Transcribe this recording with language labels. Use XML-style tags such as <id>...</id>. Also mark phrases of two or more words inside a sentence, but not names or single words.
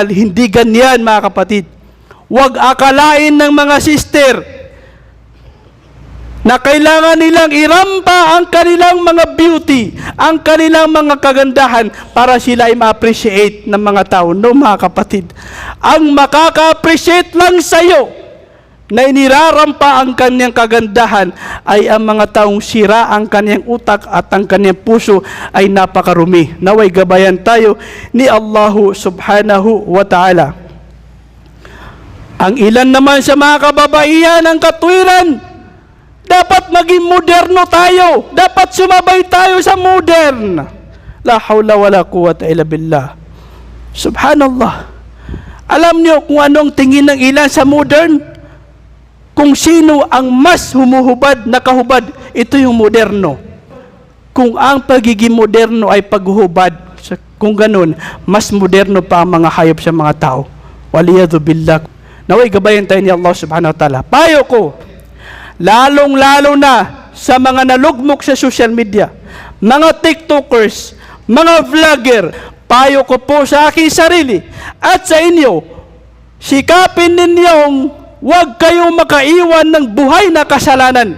<tl>Hindi ganyan, mga kapatid. Huwag akalain ng mga sister na kailangan nilang irampa ang kanilang mga beauty, ang kanilang mga kagandahan para sila ay ma-appreciate ng mga tao. No, mga kapatid, ang makaka-appreciate lang sa iyo na inirarampa ang kanyang kagandahan ay ang mga taong sira ang kanyang utak at ang kanyang puso ay napakarumi. Naway gabayan tayo ni</tl> <ar>الله سبحانه وتعالى.</ar> <tl>Ang ilan naman sa mga kababaihan ng katwiran, dapat maging moderno tayo. Dapat sumabay tayo sa modern.</tl> <ar>لا حول ولا قوة إلا بالله. سبحان الله.</ar> <tl>Alam niyo kung anong tingin ng ilan sa modern? Kung sino ang mas humuhubad na kahubad, ito yung moderno. Kung ang pagiging moderno ay paghuhubad, kung ganun, mas moderno pa ang mga hayop sa mga tao.</tl> <ar>والعياذ بالله.</ar> <tl>Naway gabayan tayo ni</tl> <ar>الله سبحانه وتعالى.</ar> <tl>Payo ko, lalong-lalo na sa mga nalugmok sa</tl> <en>social media,</en> <tl>mga TikTokers, mga vlogger, payo ko po sa aking sarili at sa inyo, sikapin ninyong huwag kayong makaiwan ng buhay na kasalanan.</tl>